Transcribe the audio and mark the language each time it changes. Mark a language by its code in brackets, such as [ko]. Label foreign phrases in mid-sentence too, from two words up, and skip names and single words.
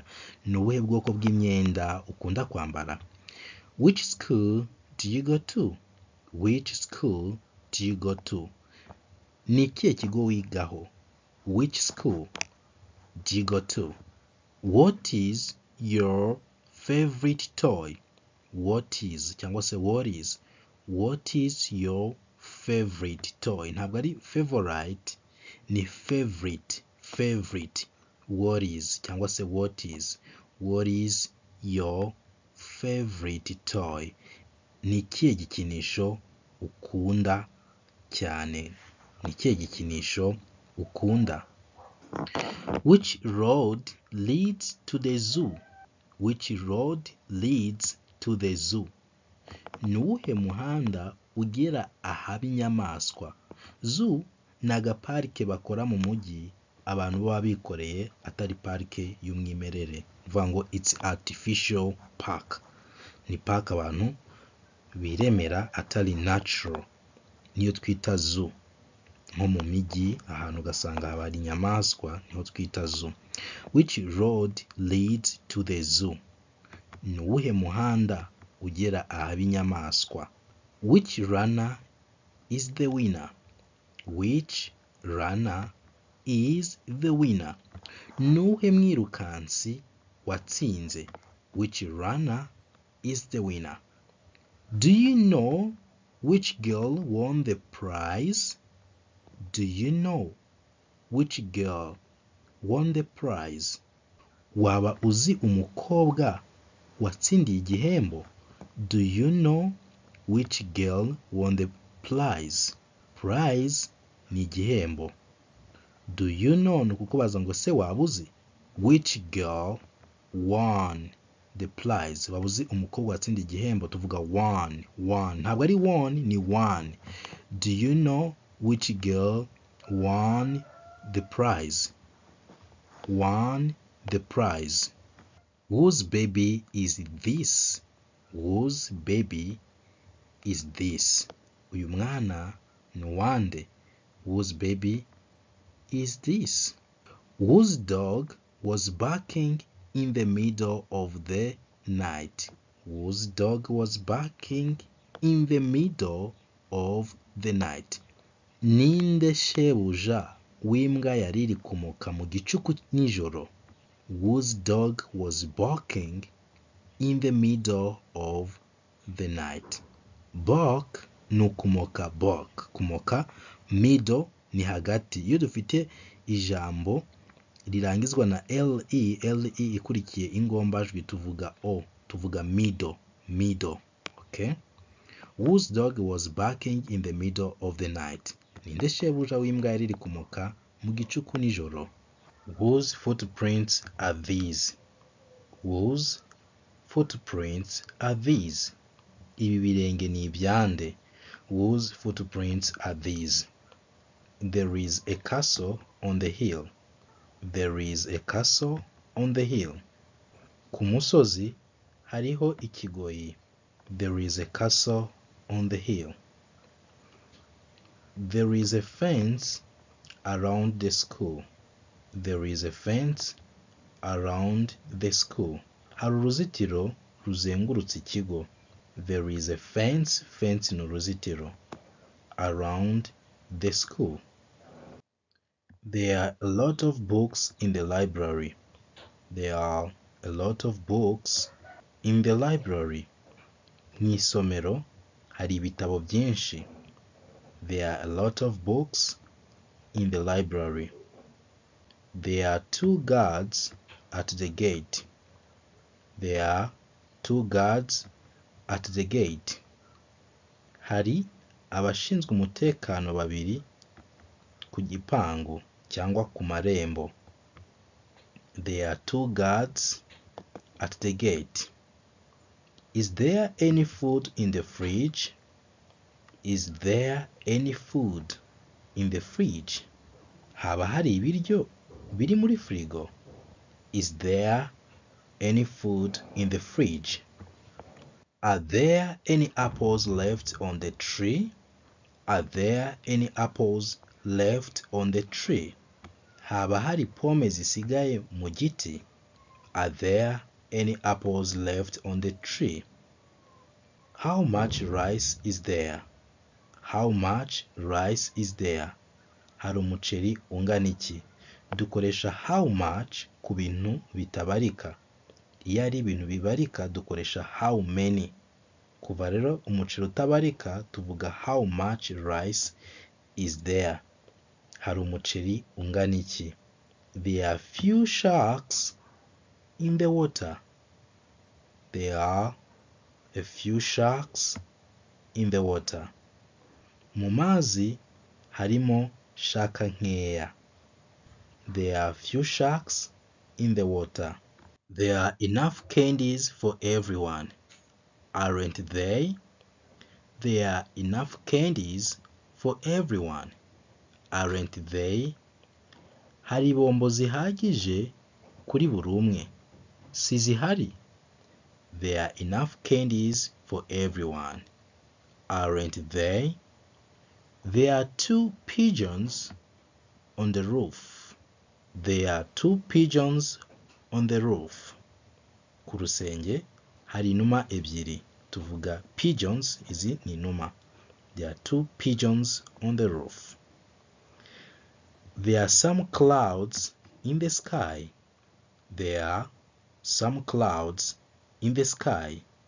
[rw] Ni ubuhe bwoko bw'imyenda ukunda kwambara. [en] Which school do you go to? Which school do you go to? [rw] Ni ikihe kigo wigaho. [en] Which school do you go to? What is your favorite toy? What is [rw] cyangwa se [en] what is your favorite toy. [rw] Ntabwo ari favorite, ni favorite. [en] What is [rw] cyangwa se [en] what is your favorite toy. [rw] Ni ikihe gikinisho ukunda cyane. Ni ikihe gikinisho ukunda. [en] Which road leads to the zoo? Which road leads to the zoo? [rw] Ni uwuhe muhanda ugera ahaba inyamaswa. Zoo ni agaparike bakora mu mujyi abantu baba bikoreye, atari parike y'umwimerere. Uvuga ngo [en] it's artificial park. [rw] Ni park abantu biremera atari natural, niyo twita zoo. Nko mu mijyi ahantu ugasanga haba inyamaswa niho twita zoo. [en] Which road leads to the zoo? [rw] Ni uwuhe muhanda ugera ahaba inyamaswa. [en] Which runner is the winner? Which runner is the winner? [rw] Ni uwuhe mwirukansi watsinze. [en] Which runner is the winner? Do you know which girl won the prize? Do you know which girl won the prize? [rw] Waba uzi umukobwa watsindiye igihembo? [en] Do you know which girl won the prize? [rw] Prize ni igihembo. [en] Do you know [rw] ni ukukubaza ngo se waba uzi? [en] Which girl won the prize? [rw] Waba uzi umukobwa watsindiye igihembo? Tuvuga won. Ntabwo ari won, ni won. [en] Do you know which girl won the prize? Won the prize. Whose baby is this? Whose baby is this? [rw] Uyu mwana ni wande. [en] Whose baby is this? Whose dog was barking in the middle of the night? Whose dog was barking in the middle of the night? [rw] Ninde shebuja w'imbwa yari iri kumoka mu gicuku nijoro? [en] Whose dog was barking in the middle of the night? [rw] Bark ni ukumoka. Bark kumoka. Middle ni hagati. Iyo dufite ijambo rirangizwa na le ikurikiye ingombajwi tuvuga o, tuvuga middle. Okay? [en] Whose dog was barking in the middle of the night? [rw] Ninde shebuja w'imbwa yari iri kumoka mu gicuku nijoro? [en] Whose footprints are these? Whose footprints are these? [rw] Ibi birenge ni ibyande. [en] Whose footprints are these? There is a castle on the hill. There is a castle on the hill. [rw] Ku musozi hariho ikigoyi. [en] There is a castle on the hill. There is a fence around the school. There is a fence around the school. [rw] Hari uruzitiro ruzengurutse ikigo. [en] There is a fence [rw] ni uruzitiro, [en] around the school. There are a lot of books in the library. There are a lot of books in the library. [rw] Mu isomero hari ibitabo byinshi. [en] There are a lot of books in the library. There are 2 guards at the gate. There are 2 guards at the gate. [rw] Hari abashinzwe umutekano babiri ku gipangu cyangwa ku marembo. [en] There are 2 guards at the gate. Is there any food in the fridge? Is there any food in the fridge? [rw] Haba hari ibiryo biri muri frigo? [en] Is there any food in the fridge? Are there any apples left on the tree? Are there any apples left on the tree? [rw] Haba hari pome zisigaye mu giti? [en] Are there any apples left on the tree? How much rice is there? How much rice is there? [rw] Hari umuceri ungana iki? Dukoresha [en] how much [rw] ku bintu bitabarika. Iyo ari ibintu bibarika dukoresha [en] how many. [rw] Kuva rero umuceri utabarika tuvuga [en] how much rice is there? [rw] Hari umuceri ungana iki? [en] There are few sharks in the water. There are a few sharks in the water. [rw] Mu mazi harimo shaka nkeya. [en] There are few sharks in the water. There are enough candies for everyone. Aren't they? There are enough candies for everyone. Aren't they? [rw] Hari bombo zihagije kuri buri umwe. Si zihari? [en] There are enough candies for everyone. Aren't they? There are 2 pigeons on the roof. There are 2 pigeons on the roof. [rw] Ku rusenge hari inuma ebyiri. Tuvuga pigeons, izi ni inuma. [en] There are 2 pigeons on the roof. There are some clouds in the sky. There are some clouds in the sky.